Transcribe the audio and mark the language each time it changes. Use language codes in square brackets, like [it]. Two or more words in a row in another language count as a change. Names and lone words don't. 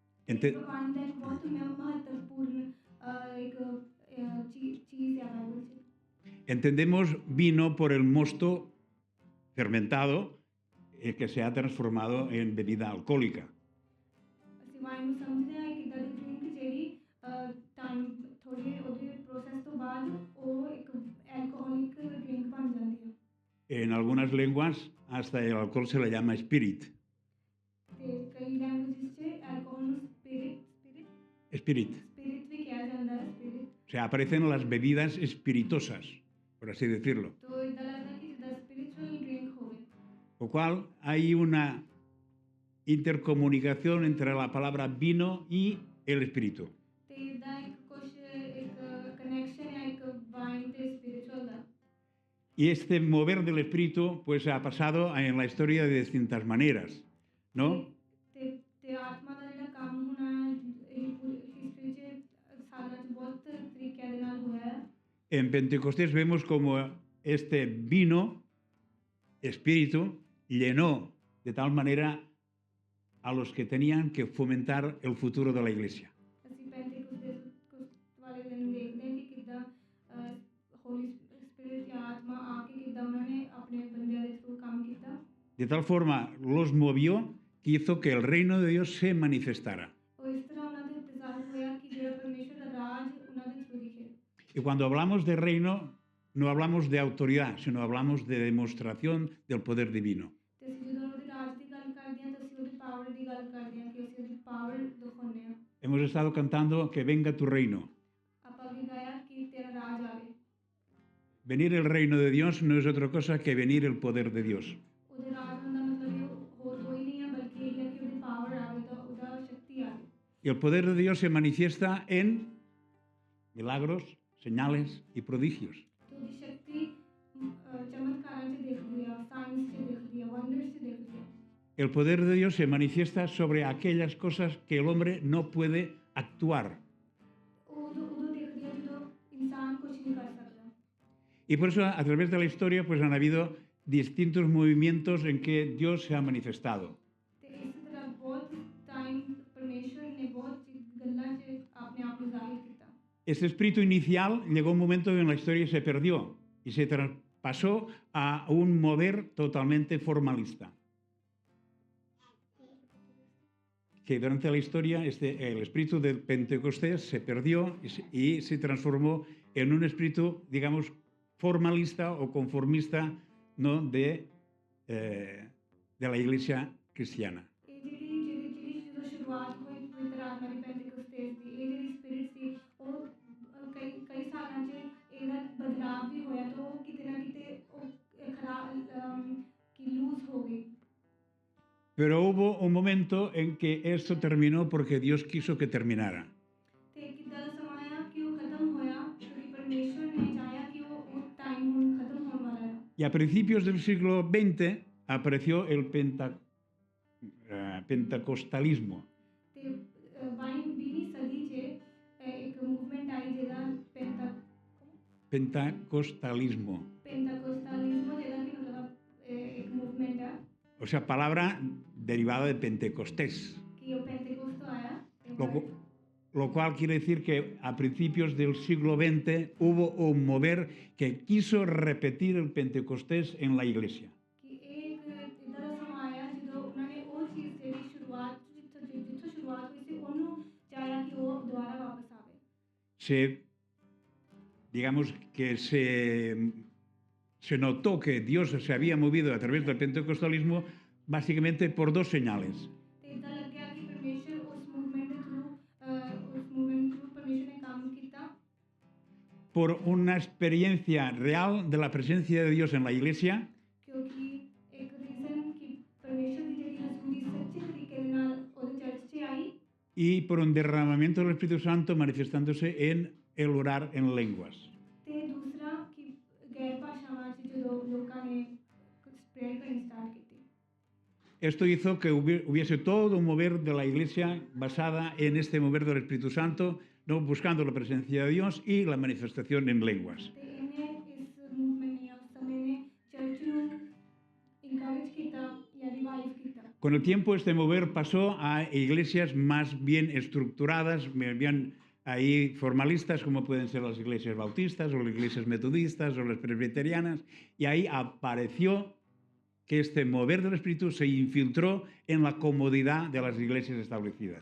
[es] Ente- [pa] ਵੰਡ ਦਾ ਇੱਕ ਬਹੁਤ ਮਹੱਤਵਪੂਰਨ ਇੱਕ ਚੀਜ਼ ਹੈ ਬਾਈਬਲ 'ਚ। [es] Entendemos vino por el mosto fermentado que se ha transformado en bebida alcohólica. [pa] ਅਸੀਂ ਵਾਈਨ ਨੂੰ ਸਮਝਦੇ ਹਾਂ ਇੱਕ ਇੱਦਾਂ ਦੀ ਡਰਿੰਕ ਜਿਹੜੀ ਟਾਈਮ ਥੋੜ੍ਹੇ ਉਹਦੇ ਪ੍ਰੋਸੈਸ ਤੋਂ ਬਾਅਦ ਉਹ ਇੱਕ [en] alcoholic drink [pa] ਬਣ ਜਾਂਦੀ ਹੈ। [es] En algunas lenguas hasta el alcohol se le llama spirit. [pa] ਤੇ ਕਈ ਲੈਂਗੁਏਜਸ 'ਚ ਐਲਕੋਹਲ ਨੂੰ ਸਪਿਰਿਟ Spirit. ਵੀ ਕਿਹਾ ਜਾਂਦਾ ਹੈ ਸਪਿਰਿਟ। [es] O sea, aparecen las bebidas espiritosas, por así decirlo. [pa] ਤੋ ਇੱਦਾਂ ਲੱਗਦਾ ਕਿ ਜਿੱਦਾਂ [en] spiritual drink [pa] ਹੋਵੇ। [es] Lo cual hay una intercomunicación entre la palabra vino y el espíritu. [pa] ਤੇ ਇੱਦਾਂ ਇੱਕ ਕਨੈਕਸ਼ਨ ਹੈ ਇੱਕ ਵਾਈਨ ਤੇ ਸਪਿਰਿਚੁਅਲ ਦਾ। [es] Y este mover del espíritu pues ha pasado en la historia de distintas maneras, ¿no? [pa] ਤੇ ਆਤਮਾ ਦਾ ਜਿਹੜਾ ਕੰਮ ਹੋਣਾ ਇਹ ਪੂਰੀ ਹਿਸਟਰੀ 'ਚ ਸਾਲਾਂ 'ਚ ਬਹੁਤ ਤਰੀਕਿਆਂ ਦੇ ਨਾਲ ਹੋਇਆ ਹੈ। [es] En Pentecostés vemos como este vino, espíritu, llenó de tal manera a los que tenían que fomentar el futuro de la iglesia. [pa] ਅਸੀਂ ਪੈਂਤੇਕੋਸਤ ਵਾਲੇ ਦਿਨ ਦੇਖਦੇ ਹਾਂ ਕਿ ਕਿੱਦਾਂ [en] Holy Spirit [pa] ਜਾਂ ਆਤਮਾ ਆ ਕੇ ਕਿੱਦਾਂ ਉਹਨਾਂ ਨੇ ਆਪਣੇ ਬੰਦਿਆਂ ਦੇ ਥਰੂ ਕੰਮ ਕੀਤਾ। [es] De tal forma los movió que hizo que el reino de Dios se manifestara. [pa] ਉਹ ਇਸ ਤਰ੍ਹਾਂ ਉਹਨਾਂ ਦੇ ਉੱਤੇ ਜ਼ਾਹਿਰ ਹੋਇਆ ਕਿ ਜਿਹੜਾ ਪਰਮੇਸ਼ਰ ਦਾ ਰਾਜ ਉਹਨਾਂ ਦੇ ਥਰੂ ਦਿਖੇ। [es] Y cuando hablamos de reino, no hablamos de autoridad, sino hablamos de demostración del poder divino. [pa] ਤੇ ਅਸੀਂ ਜਦੋਂ ਉਹਦੇ ਰਾਜ ਦੀ ਗੱਲ ਕਰਦੇ ਹਾਂ ਤਾਂ ਅਸੀਂ ਉਹਦੀ ਪਾਵਰ ਦੀ ਗੱਲ ਕਰਦੇ ਹਾਂ ਕਿ ਅਸੀਂ ਉਹਦੀ ਪਾਵਰ ਦਿਖਾਉਂਦੇ ਹਾਂ। [es] Hemos estado cantando que venga tu reino. [pa] ਆਪਾਂ ਵੀ ਗਾਇਆ ਕਿ ਤੇਰਾ ਰਾਜ ਆਵੇ। [es] Venir el reino de Dios no es otra cosa que venir el poder de Dios. [pa] ਉਹਦੇ ਰਾਜ ਹੋਣ ਦਾ ਮਤਲਬ ਇਹ ਹੋਰ ਕੋਈ ਨਹੀਂ ਹੈ ਬਲਕਿ ਇਹ ਹੈ ਕਿ ਉਹਦੀ ਪਾਵਰ ਆਵੇ ਤਾਂ ਉਹਦਾ ਸ਼ਕਤੀ ਆਵੇ। [es] Y el poder de Dios se manifiesta en milagros, señales y prodigios. [pa] ਤੇ ਉਹਦੀ ਸ਼ਕਤੀ ਚਮਤਕਾਰਾਂ 'ਚ ਦਿਖਦੀ ਆ, ਸਾਇੰਸ 'ਚ ਦਿਖਦੀ ਆ, ਵੰਡਰਸ 'ਚ ਦਿਖਦੀ ਆ। [es] El poder de Dios se manifiesta sobre aquellas cosas que el hombre no puede actuar. [pa] ਉਦੋਂ ਦਿਖਦੀ ਆ ਜਦੋਂ ਇਨਸਾਨ ਕੁਝ ਨਹੀਂ ਕਰ ਸਕਦਾ। [es] Y por eso a través de la historia pues han habido distintos movimientos en que Dios se ha manifestado. [pa] ਤੇ ਇਸ ਤਰ੍ਹਾਂ ਬਹੁਤ ਟਾਈਮ ਪਰਮੇਸ਼ਰ ਨੇ ਬਹੁਤ ਗੱਲਾਂ 'ਚ ਆਪਣੇ ਆਪ ਨੂੰ ਜ਼ਾਹਿਰ ਕੀਤਾ। [es] Este espíritu inicial llegó un momento en la historia y se perdió y se traspasó a un mover totalmente formalista. Que durante la historia el espíritu del Pentecostés se perdió y se transformó en un espíritu, digamos, formalista o conformista, ¿no? de la iglesia cristiana. [pa] ਇਹ ਜਿਹੜੀ ਜਦੋਂ ਸ਼ੁਰੂਆਤ ਹੋਈ ਪਵਿੱਤਰ ਆਤਮਾ ਦੀ ਪੈਂਤੇਕੋਸਤੇਸ ਦੀ ਇਹ ਜਿਹੜੀ ਸਪਿਰਿਟ ਸੀ ਉਹ ਕਈ ਸਾਲਾਂ 'ਚ ਇਹਦਾ ਬਦਲਾਅ ਵੀ ਹੋਇਆ ਤਾਂ ਉਹ ਕਿਤੇ ਨਾ ਕਿਤੇ ਉਹ ਖਰਾਬ ਕਿ ਲੂਜ਼ ਹੋ ਗਈ। [es] Pero hubo un momento en que esto terminó porque Dios quiso que terminara. [pa] ਤੇ ਕਿੱਦਾਂ ਦਾ ਸਮਾਂ ਆਇਆ ਕਿ ਉਹ ਖਤਮ ਹੋਇਆ ਕਿਉਂਕਿ ਪਰਮੇਸ਼ਰ ਨੇ ਚਾਹਿਆ ਕਿ ਉਹ ਟਾਈਮ ਹੁਣ ਖਤਮ ਹੋਣ ਵਾਲਾ ਹੈ। [es] Y a principios del siglo XX apareció el pentecostalismo. [pa] ਤੇ 20ਵੀਂ ਸਦੀ 'ਚ ਇੱਕ ਮੂਵਮੈਂਟ ਆਈ ਜਿਹਦਾ Pentecostalismo. ਪੈਂਤਾਕੋਸਟਾਲਿਜ਼ਮ ਜਿਹਦਾ ਕਿ ਮਤਲਬ ਇੱਕ ਮੂਵਮੈਂਟ ਹੈ [es] O sea, palabra derivada de Pentecostés. [pa] ਕਿ ਉਹ ਪੈਂਤੇਕੋਸਤ ਤੋਂ ਆਇਆ। [es] Lo cual quiere decir que a principios del siglo XX hubo un mover que quiso repetir el Pentecostés en la iglesia. [pa] ਕਿ ਇਹ ਇੱਕ ਇੱਦਾਂ ਦਾ ਸਮਾਂ ਆਇਆ ਜਦੋਂ ਉਹਨਾਂ ਨੇ ਉਹ ਚੀਜ਼ ਜਿਹੜੀ ਸ਼ੁਰੂਆਤ ਜਿੱਥੋਂ ਸ਼ੁਰੂਆਤ ਹੋਈ ਸੀ ਉਹਨੂੰ ਚਾਹਿਆ ਕਿ ਉਹ ਦੁਬਾਰਾ ਵਾਪਸ ਆਵੇ। [es] Digamos que se notó que Dios se había movido a través del pentecostalismo básicamente por dos señales. [pa] ਤੇ ਇੱਦਾਂ ਲੱਗਿਆ ਕਿ ਪਰਮੇਸ਼ਰ ਉਸ ਮੂਵਮੈਂਟ ਦੇ ਥਰੂ ਪਰਮੇਸ਼ਰ ਨੇ ਕੰਮ ਕੀਤਾ। [es] Por una experiencia real de la presencia de Dios en la iglesia. [pa] ਕਿਉਂਕਿ ਇੱਕ ਰੀਜ਼ਨ ਕਿ ਪਰਮੇਸ਼ਰ ਦੀ ਜਿਹੜੀ ਹਜ਼ੂਰੀ ਸੱਚੇ ਤਰੀਕੇ ਦੇ ਨਾਲ ਉਹਦੇ ਚਰਚ 'ਚ ਆਈ। [es] Y por un derramamiento del Espíritu Santo manifestándose en el orar en lenguas. [pa] ਤੇ ਦੂਸਰਾ ਕਿ ਗੈਰ ਭਾਸ਼ਾਵਾਂ 'ਚ ਜਦੋਂ ਲੋਕਾਂ ਨੇ ਸਪਰੇਡ ਕਰਨੀ ਸਟਾਰਟ ਕੀਤੀ। [es] Esto hizo que hubiese todo un mover de la iglesia basada en este mover del Espíritu Santo, ¿no? Buscando la presencia de Dios y la manifestación en lenguas. [pa] ਤੇ ਇਹਨੇ ਇਸ ਮੂਵਮੈਂਟ ਨੇ ਉਸ ਸਮੇਂ ਨੇ ਚਰਚ ਨੂੰ ਇਨਕਰੇਜ ਕੀਤਾ ਜਾਂ ਰਿਵਾਈਵ ਕੀਤਾ। [es] Con el tiempo este mover pasó a iglesias más bien estructuradas, bien ahí formalistas, como pueden ser las iglesias bautistas o las iglesias metodistas o las presbiterianas, y ahí apareció que este mover del Espíritu se infiltró en la comodidad de las iglesias establecidas.